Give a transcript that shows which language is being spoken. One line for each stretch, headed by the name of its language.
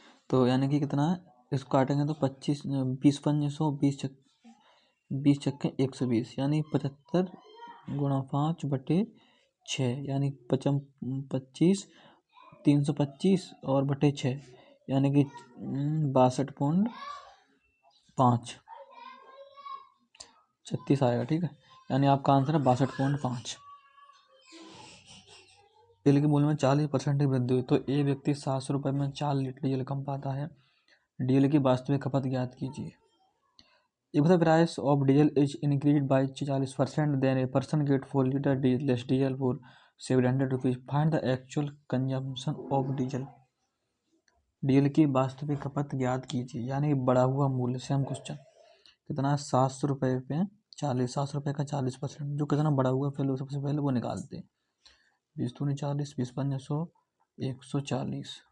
Hindi: तो यानी कि कितना है, इसको काटेंगे तो 25 20 पंजे 100, 20 छक्के 120, यानी 75 गुणा 5/6, यानी 25 325 और बटे 6, यानी कि 62.536 आएगा। ठीक है, यानी आपका आंसर है 62.5। तेल के मूल्य में 40% की वृद्धि हुई तो एक व्यक्ति 700 रुपये में 4 लीटर डीजल कम पाता है। डीजल की वास्तविक खपत ज्ञात कीजिए।
English: If the price of diesel is increased by 40%, then a person get 4 liter less diesel for 700 rupees. Find the actual consumption of diesel.
Hindi: Diesel की वास्तविक खपत ज्ञात कीजिए, यानी बढ़ा हुआ मूल्य। Same question. कितना? 700 रुपये पे 40, 700 रुपये का 40%, जो कितना बढ़ा हुआ पहले सबसे पहले वो निकालते हैं। 20 दूनी 40, 20 पंजे 100, 140।